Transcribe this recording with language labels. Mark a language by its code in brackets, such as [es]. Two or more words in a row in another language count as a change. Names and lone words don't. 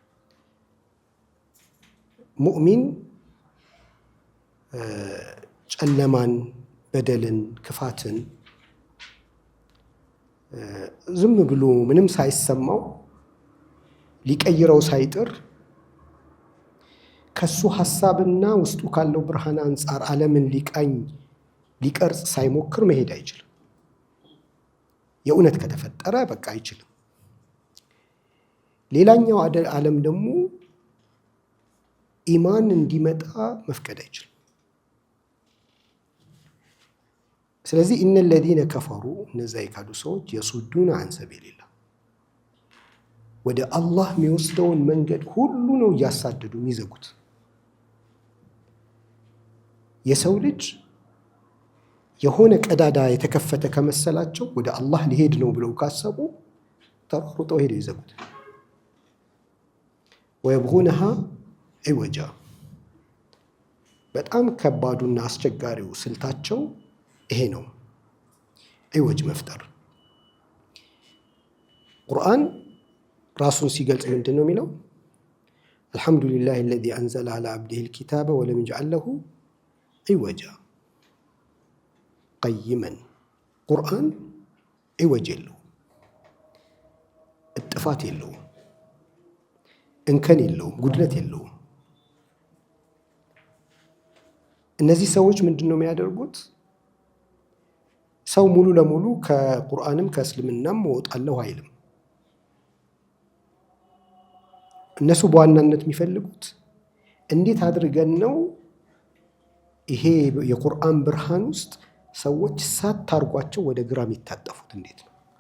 [am] ሙእሚን ጨለማን፣ በደልን፣ ክፋትን ዝም ብሎ ምንም ሳይሰማው ሊቀይረው ሳይጥር ከሱ ሐሳብና ውስጡ ካለው ብርሃን አንፃር ዓለምን ሊቃኝ ሊቀርጽ ሳይሞክር መሄድ አይችልም። የእውነት ከተፈጠረ በቃ አይችልም። ሌላኛው ዓለም ደግሞ ኢማን እንዲመጣ መፍቀድ አይችልም። ስለዚህ [ar] إن الذين كفروا [am] እነዛ የካዱ ሰዎች [ar] يصدون عن سبيل الله [am] ወደ አላህ የሚወስደውን መንገድ ሁሉ ነው እያሳደዱ የሚዘጉት። የሰው ልጅ የሆነ ቀዳዳ የተከፈተ ከመሰላቸው ወደ አላህ ሊሄድ ነው ብለው ካሰቡ ተሯሩጠው ሄደው ይዘጉት። [ar] ويبغونها عوجا [am] በጣም ከባዱና አስቸጋሪው ስልታቸው ይሄ ነው፣ عوج መፍጠር። ቁርአን ራሱን ሲገልጽ ምንድን ነው የሚለው? [ar] الحمد لله الذي أنزل على عبده الكتاب ولم يجعل له عوجا قيما [am] ቁርአን عوج የለውም፣ እጥፋት የለውም፣ እንከን የለውም፣ ጉድለት የለውም። እነዚህ ሰዎች ምንድን ነው የሚያደርጉት? ሰው ሙሉ ለሙሉ ከቁርአንም ከእስልምናም እወጣለሁ አይልም። እነሱ በዋናነት የሚፈልጉት እንዴት አድርገን ነው ይሄ የቁርአን ብርሃን ውስጥ ሰዎች ሳታርጓቸው ወደ ግራ የሚታጠፉት እንዴት ነው?